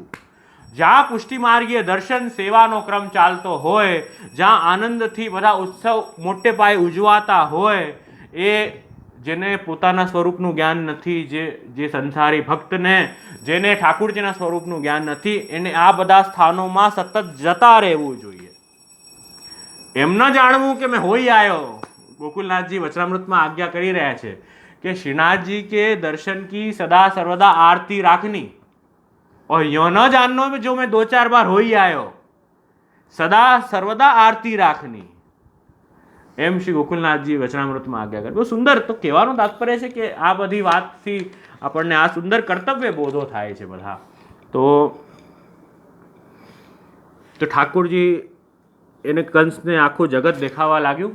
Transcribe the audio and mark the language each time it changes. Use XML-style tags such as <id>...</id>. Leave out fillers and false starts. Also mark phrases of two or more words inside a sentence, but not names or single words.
<gu>જ્યાં પુષ્ટિ માર્ગીય દર્શન સેવાનો ક્રમ ચાલતો હોય, જ્યાં આનંદથી બધા ઉત્સવ મોટે પાયે ઉજવાતા હોય, એ જેને પોતાના સ્વરૂપનું જ્ઞાન નથી, જે સંસારી ભક્તને જેને ઠાકુરજીના સ્વરૂપનું જ્ઞાન નથી, એને આ બધા સ્થાનોમાં સતત જતા રહેવું જોઈએ. એમ ન જાણવું કે મેં હોઈ આવ્યો. ગોકુલનાથજી વચનામૃતમાં આજ્ઞા કરી રહ્યા છે કે</gu> <bra>श्रीनाथजी के दर्शन की सदा सर्वदा आरती राखनी, और यो न जानना जो मैं 2-4 बार होई आयो, सदा सर्वदा आरती राखनी.</bra> <gu>એમ શ્રી ગોકુલનાથજી વચનામૃતમાં આજ્ઞા કરી. બહુ સુંદર. તો કહેવાનું તાત્પર્ય છે કે આ બધી વાતથી આપણને આ સુંદર કર્તવ્ય બોધો થાય છે બધા. તો ઠાકોરજી એને કંસને આખું જગત દેખાવા લાગ્યું.</gu>